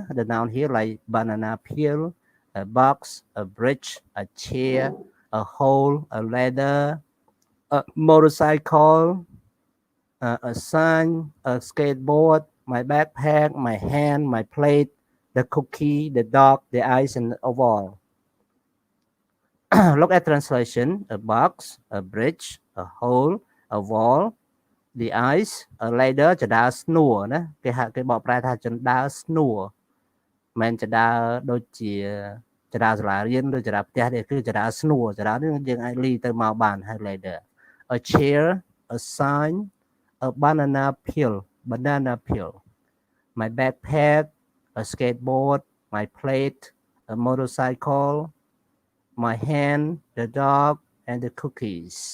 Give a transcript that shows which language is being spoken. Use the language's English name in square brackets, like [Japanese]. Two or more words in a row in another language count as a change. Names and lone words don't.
[English] The noun here like banana peel, a box, a bridge, a chair, a hole, a ladder, a motorcycle, a sign, a skateboard, my backpack, my hand, my plate, the cookie, the dog, the ice, and the oval. Look at translation: a box, a bridge, a hole, a wall, the ice, a ladder ចដាស្នួរ [Khmer] ណាគេបកប្រែថាចដាស្នួរមិនចដាដូចជាចដាសាលារៀនឬចដាផ្ទះទេគឺចដាស្នួរចដានេះយើងអាចលីទៅមកបានហើយ [English] ladder, a chair, a sign, a banana peel, my backpack, a skateboard, my plate, a motorcycle, my hand, the dog, and the cookies.